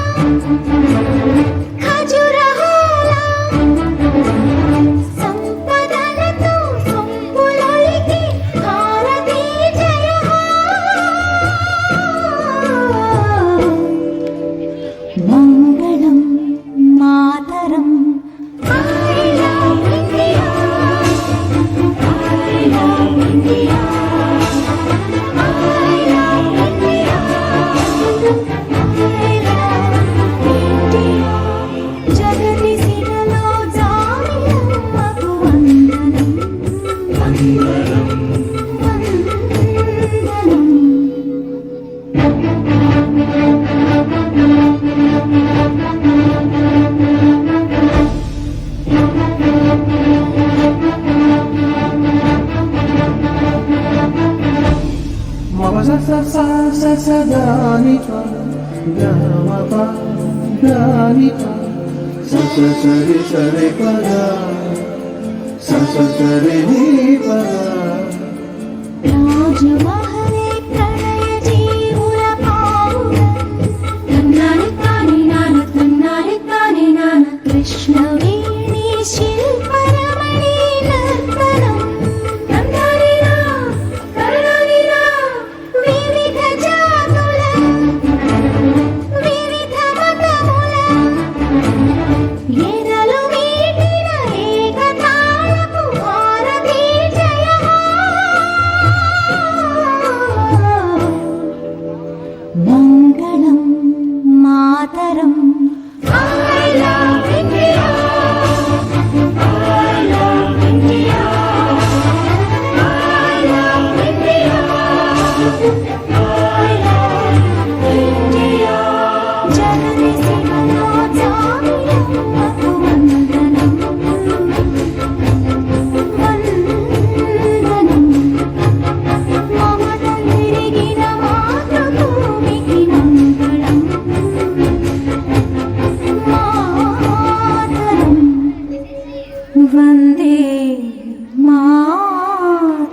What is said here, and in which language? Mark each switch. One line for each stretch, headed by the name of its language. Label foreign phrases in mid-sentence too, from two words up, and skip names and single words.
Telugu: ఖజురహోల సంపదలతో సొంపులొలికి భారతీ జయ మంగళం మాతరం
English: I love India I love India I love India I love India
Telugu: జగతి శిలలో జామియమ్మకు వందనం వందనం వందనం sa sa sa sa sa dani pa gama pa dani pa sa sa sa re pa ga sa sa sa re ni pa రాజమహలే ప్రణయ జీవుల పావుల తన్నాని తాని నాన తన్నాని తాని నాన కృష్ణవేణి శిల్పరమణి నర్తనం తందాని నా కరుణాని నా వివిధ జాతుల వివిధ మతముల ఎదలు మీటిన ఏకతాళపు భారతీ జయ మంగళం మాతరం
English: I love India I love India I love India I love India
Telugu: జగతి శిలలో జామియమ్మకు వందనం వందనం మమత తిరిగిన మాతృభూమికి మంగళం మాతరం వందే మాతరం